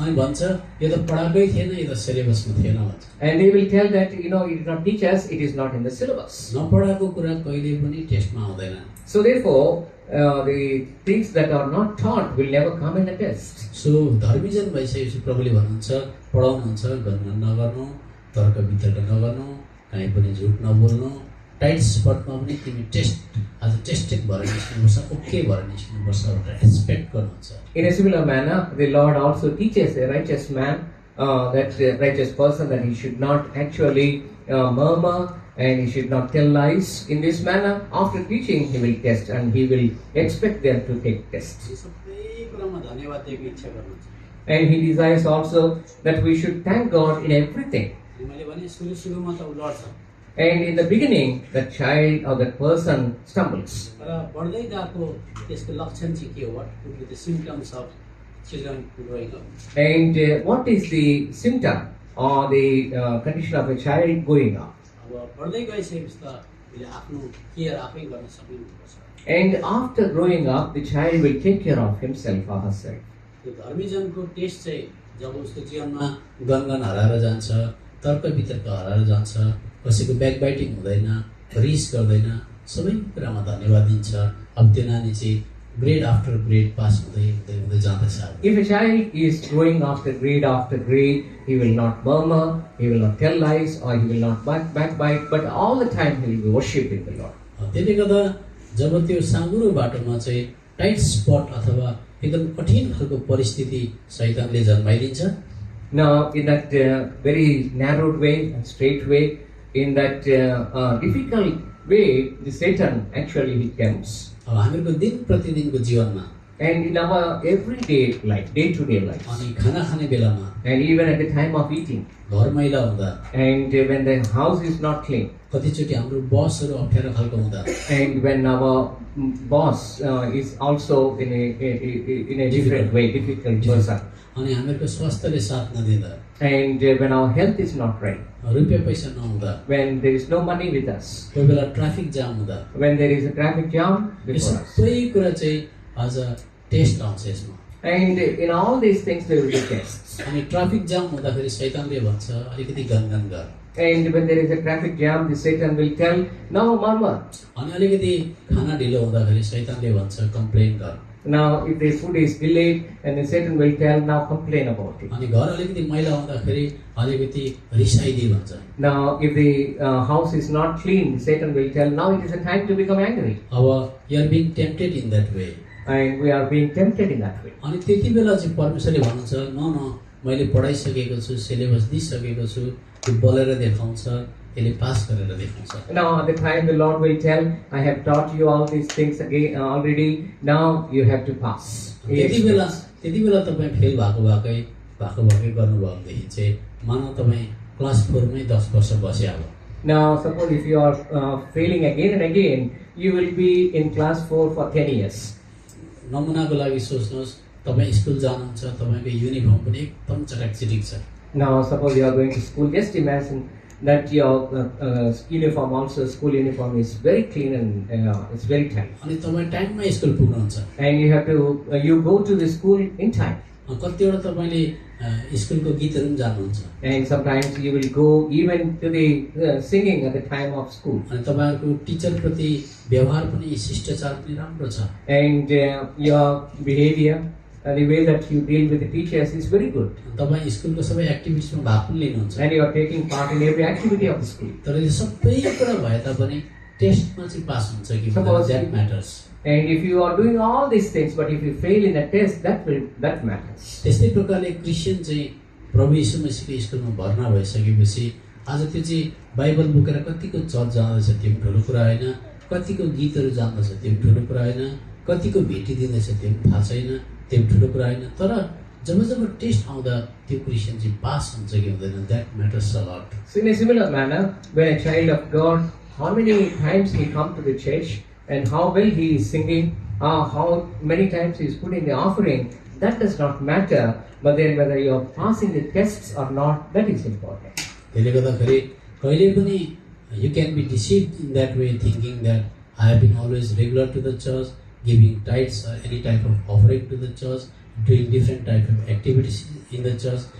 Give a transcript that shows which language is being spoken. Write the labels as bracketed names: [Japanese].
[Nepali] अनि भन्छ यो त पढाएकै थिएन, यो त सिलेबसमा थिएन भन्छ। [English] And they will tell that, you did not teach us, it is not in the syllabus. [Nepali] नपढाएको कुरा कहिले पनि टेस्टमा आउँदैन। [English] So therefore, the things that are not taught will never come in the test. [Nepali] So धर्मीजन भइसकेपछि प्रभुले भन्नुहुन्छ, पढाउनुहुन्छ, गणना नगर्नु, तर्क वितर्क नगर्नु, कहीँ पनि झुट नबोल्नु, टाइट स्पटमा पनि तिमी आज टेस्टेड भएर निस्किनुपर्छ, ओके भएर निस्किनुपर्छ भनेर एक्सपेक्ट गर्नुहुन्छ। [English] In a similar manner, the Lord also teaches a righteous man, that righteous person, that he should not actually murmur and he should not tell lies. In this manner, after teaching, he will test and he will expect them to take tests. [Nepali] सबै कुरामा धन्यवाद दिएको इच्छा गर्नुहुन्छ। [English] And he desires also that we should thank God in everything. [Nepali] मैले भने सुरुमा त उ लड्छ, [English] And in the beginning, the child or the person stumbles. [Nepali] तर बढ्दै गएको त्यसको लक्षण चाहिँ के हो? [English] What could be the symptoms of children growing up? And what is the symptom or the condition of a child growing up? [Nepali] अब बढ्दै गइसकेपछि त उसले आफ्नो केयर आफै गर्न सक्नुपर्छ। [English] And after growing up, the child will take care of himself or herself. [Nepali] त्यो धर्मीजनको टेस्ट चाहिँ जब उसको जीवनमा गनगन हराएर जान्छ, तर्क वितर्क हराएर जान्छ, कसैको ब्याकबाइटिङ हुँदैन, रिस गर्दैन, सबै कुरामा धन्यवाद दिन्छ। अब त्यो नानी चाहिँ ग्रेड आफ्टर ग्रेड पास हुँदै हुँदै हुँदै जाँदैछ। [English] If a child is growing after grade, he will not murmur, he will not tell lies, or he will not backbite, but all the time he will be worshiping the Lord. [Nepali] त्यसले गर्दा जब त्यो साँगुरो बाटोमा चाहिँ tight spot अथवा एकदम कठिन खालको परिस्थिति शैतानले जन्माइदिन्छ। [English] Now, in that very narrowed way and straight way, in that difficult way, the Satan actually comes. [Nepali] अब हामीहरूको दिन प्रतिदिनको जीवनमा [English] And in our everyday life, day-to-day life, [Nepali] अनि खाना खाने बेलामा, [English] and even at the time of eating, [Nepali] घर मैला हुँदा, [English] and when the house is not clean, [Nepali] कतिचोटि हाम्रो बसहरू अप्ठ्यारो खालको हुँदा, [English] and when our boss is also in a different way, difficult person, [Nepali] अनि हामीहरूको स्वास्थ्यले साथ नदिँदा, [English] and when our health is not right, [Nepali] रुपियाँ पैसा नहुँदा, [English] when there is no money with us, [Nepali] कोही बेला ट्राफिक जाम हुँदा, [English] when there is a traffic jam [Nepali] यो [English] before us, [Nepali] सबै कुरा चाहिँ आज टेस्ट आउँछ यसमा। [English] and in all these things there will be tests. [Nepali] अनि ट्राफिक जाम हुँदाखेरि शैतानले भन्छ अलिकति गनगन गर, [English] And when there is a traffic jam, the Satan will tell, "Now murmur." [Nepali] अनि अलिकति खाना ढिलो हुँदाखेरि शैतानले भन्छ कम्प्लेन गर, [English] Now if the food is delayed, and the Satan will tell, "Now complain about it." [Nepali] अनि घर अलिकति मैला हुँदाखेरि अलिकति रिसाइदिए भन्छ। [English] Now if the house is not clean, Satan will tell, "Now it is a time to become angry." अब you are being tempted in that way, and we are being tempted in that way. [Nepali] अनि त्यति बेला चाहिँ परमेश्वरले भन्नुहुन्छ न मैले पढाइसकेको छु, सिलेबस दिइसकेको छु, त्यो बोलेर देखाउँछ, यसले पास गरेर देखाउँछ। [English] Now at the time the Lord will tell, I have taught you all these things again already, now you have to pass. [Nepali] त्यति बेला तपाईँ फेल भएकै गर्नुभयो भनेदेखि चाहिँ मानव तपाईँ क्लास 4 मै 10 वर्ष बसे अब। [English] Now suppose if you are failing again and again, you will be in class 4 for 10 years. [Nepali] नमुनाको लागि सोच्नुहोस्, तपाईँ स्कुल जानुहुन्छ, तपाईँको युनिफर्म पनि एकदम चटाकचिटिक छ। [English] Now suppose you are going to school, just imagine that your uniform also, school uniform is very clean and it's very tight. [Nepali] अनि तपाईँ टाइममा स्कुल पुग्नुहुन्छ। [English] And you have to, you go to the school in time. [Nepali] कतिवटा तपाईँले स्कुलको गीतहरू पनि जान्नुहुन्छ। [English] And sometimes you will go even to the singing at the time of school. [Nepali] अनि तपाईँहरूको टिचरप्रति व्यवहार पनि शिष्टाचार पनि राम्रो छ। [English] And your behavior, the way that you deal with the teachers is very good. [Nepali] तपाईँ स्कुलको सबै एक्टिभिटिजमा भाग पनि लिनुहुन्छ। [English] And you are taking part in every activity of the school. [Nepali] तर यो सबै कुरा भए तापनि टेस्टमा चाहिँ पास हुन्छ कि [English] Suppose- that matters. And if you are doing all these things, but if you fail in a test, that matters. [Nepali] त्यस्तै प्रकारले क्रिस्चियन चाहिँ प्रभु यीशु मसीहको स्कुलमा भर्ना भइसकेपछि आज त्यो चाहिँ बाइबल बोकेर कतिको चर्च जाँदैछ त्यो पनि ठुलो कुरा होइन, कतिको गीतहरू जान्दछ त्यो पनि ठुलो कुरा होइन, कतिको भेटिदिँदैछ त्यो पनि थाहा छैन, त्यो पनि ठुलो कुरा होइन। तर जब टेस्ट आउँदा त्यो क्रिस्चियन चाहिँ पास हुन्छ कि हुँदैन, [English] That matters a lot. So in a similar manner, when a child of God, how many times he come to the church and how well he is singing, how many times he is putting the offering, that does not matter. But then whether you are passing the tests or not, that is important. [Nepali] त्यसले गर्दाखेरि कहिले पनि [English] you can be deceived in that way, thinking that I have been always regular to the church, giving tithes or any type of offering to the church, doing different type of activities in the church.